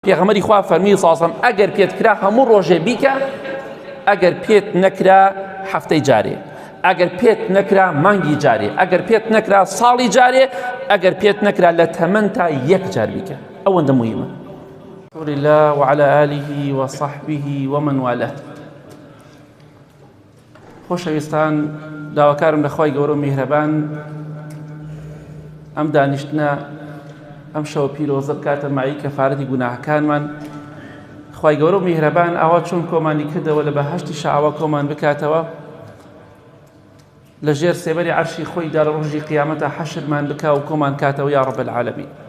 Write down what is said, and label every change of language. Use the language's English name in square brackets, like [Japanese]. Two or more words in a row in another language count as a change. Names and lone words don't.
[Central Kurdish] پێغەمبەری خوا فەرمی ساسم ئەگەر پێت کرا هەموو ڕۆژێ بیکە، ئەگەر پێت نەکرا هەفتەی جارێ، ئەگەر پێت نەکرا مانگی جارێ، ئەگەر پێت نەکرا ساڵی جارێ، ئەگەر پێت نەکرا لە تەمەن تا یەک جار بیکە. ئەوەندە موهیمە. [Arabic] رسول الله وعلى آله وصحبه ومن والاه. [Central Kurdish] خۆشەویستان، داواکارم لە خوای گەورە و میهرەبان ئەم دانیشتنە ئەم شەوە پیرۆزە بکاتە مای کەفارەتی گوناهەکانمان. خوای گەورە و میهرەبان ئاوا چۆن کۆمانی کردەوە لە بەهەشتی شەعاوە کۆمان بکاتەوە، لە ژێر سێبەری عەرشی خۆیدا لە ڕۆژی قیامەتە حەشرمان بکا و کۆمان کاتەوە [Arabic] یا ڕەب العالەمین.